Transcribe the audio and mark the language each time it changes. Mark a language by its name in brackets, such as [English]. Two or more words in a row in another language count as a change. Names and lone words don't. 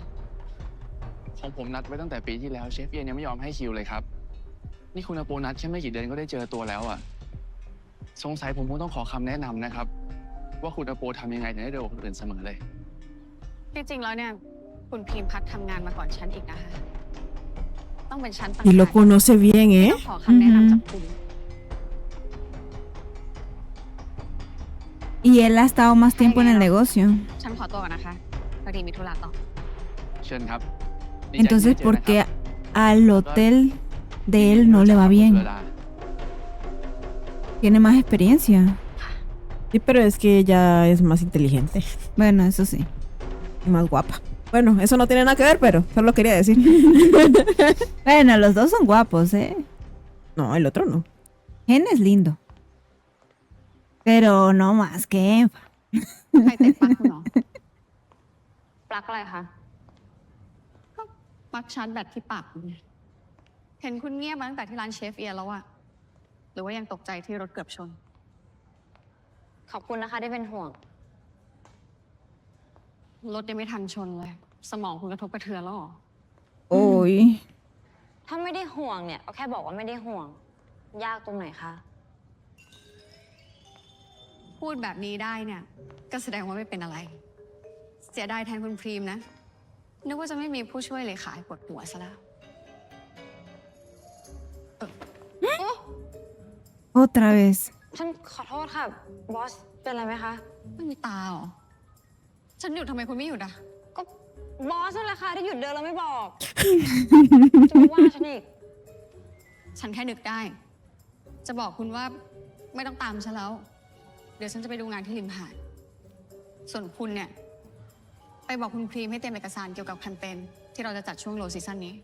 [Thai] ของผมนัดไว้ตั้งแต่ปีที่แล้วเชฟเอียนยังไม่ยอมให้คิวเลยครับ นี่คุณอาโปนัดแค่ไม่กี่เดือนก็ได้เจอตัวแล้วอ่ะ สงสัยผมคงต้องขอคำแนะนำนะครับ ว่าคุณอาโปทำยังไงถึงได้เร็วกว่าคนอื่นเสมอเลย จริงๆ แล้วเนี่ย คุณพิมพัฒน์ทำงานมาก่อนฉันอีกนะคะ ต้องเป็นฉันต่าง [Spanish] Y lo [Thai] หาก [Spanish] conoce bien, [Thai] ที่ [Spanish] ¿eh? [Thai] ต้องขอคำแนะนำจากคุณ [Spanish] Y él ha estado más tiempo en el negocio. [Thai] ฉันขอตัวก่อนนะคะพอดีมีธุระต่อ เชิญครับดีใจที่ [Spanish] Entonces, [Thai] ได้เจอ [Spanish] ¿por [Thai] นะค [Spanish] qué [Thai] รับ [Spanish] al hotel de él no le va [Thai] คุณ [Spanish] bien? [Thai] สุรดา [Spanish] Tiene más experiencia. Sí, pero es que ella es más inteligente Bueno, eso sí. y más guapa. Bueno, eso no tiene nada que ver, pero solo quería decir. Bueno, los dos son guapos, ¿eh? No, el otro no. Gen es lindo. Pero no más que Eva. [Thai] ใครเตะปลั๊กคุณเหรอ ปลั๊กอะไรคะ ก็ปลั๊กชาร์จแบตที่ปากคุณไงเห็นคุณเงียบมาตั้งแต่ที่ร้านเชฟเอียนแล้วอะรือว่ายังตกใจที่รถเกือบชน ขอบคุณนะคะที่เป็นห่วง รถยังไม่ทันชนเลย สมองคุณกระทบกระเทือนแล้วเหรอ โอ้ย ถ้าไม่ได้ห่วงเนี่ยก็แค่บอกว่าไม่ได้ห่วง ยากตรงไหนคะ พูดแบบนี้ได้เนี่ยก็แสดงว่าไม่เป็นอะไร เสียดายแทนคุณพรีมนะ นึกว่าจะไม่มีผู้ช่วยเลขาให้ปวดหัวซะแล้ว [Spanish] otra vez [Thai] ฉันขอโทษค่ะ บอส เป็นอะไรไหมคะ ไม่มีตาเหรอ ฉันหยุดทำไมคุณไม่หยุดอ่ะ ก็บอสนั่นแหละค่ะที่หยุดเดินแล้วไม่บอก จะมาว่าฉันอีก ฉันแค่นึกได้ จะบอกคุณว่าไม่ต้องตามฉันแล้ว เดี๋ยวฉันจะไปดูงานที่ริมหาด ส่วนคุณเนี่ย ไปบอกคุณพรีมให้เตรียมเอกสารเกี่ยวกับแคมเปญที่เราจะจัดช่วง [English] low season [Thai] นี้